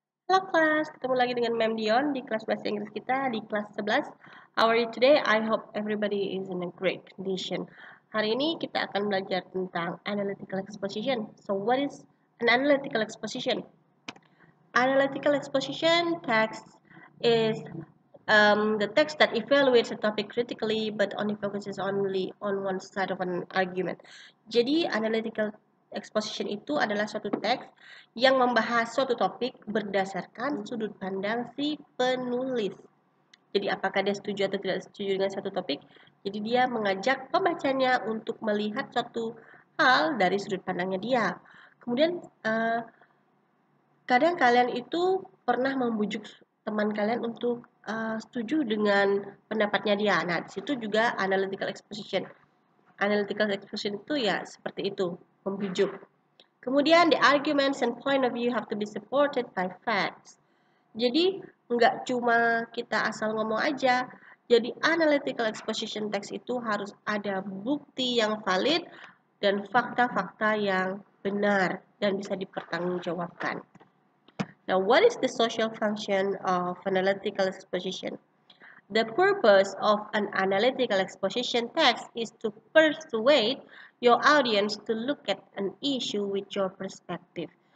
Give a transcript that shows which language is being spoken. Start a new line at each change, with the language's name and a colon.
Indonesian: Halo kelas, ketemu lagi dengan Ma'am Dion di kelas bahasa Inggris kita di kelas 11.
English: How are you today? I hope everybody is in a great condition.
Indonesian: Hari ini kita akan belajar tentang
English: analytical exposition. So what is an analytical exposition? Analytical exposition text is the text that evaluates a topic critically but only focuses only on one side of an argument.
Indonesian: Jadi analytical exposition itu adalah suatu teks yang membahas suatu topik berdasarkan sudut pandang si penulis. Jadi apakah dia setuju atau tidak setuju dengan satu topik? Jadi dia mengajak pembacanya untuk melihat suatu hal dari sudut pandangnya dia. Kemudian kadang kalian itu pernah membujuk teman kalian untuk setuju dengan pendapatnya dia. Nah, di situ juga analytical exposition. Analytical exposition itu ya seperti itu, membujuk.
English: Kemudian the arguments and point of view have to be supported by facts.
Indonesian: Jadi nggak cuma kita asal ngomong aja. Jadi analytical exposition text itu harus ada bukti yang valid dan fakta-fakta yang benar dan bisa dipertanggungjawabkan.
English: Now, what is the social function of analytical exposition? The purpose of an analytical exposition text is to persuade your audience to look at an issue with your perspective.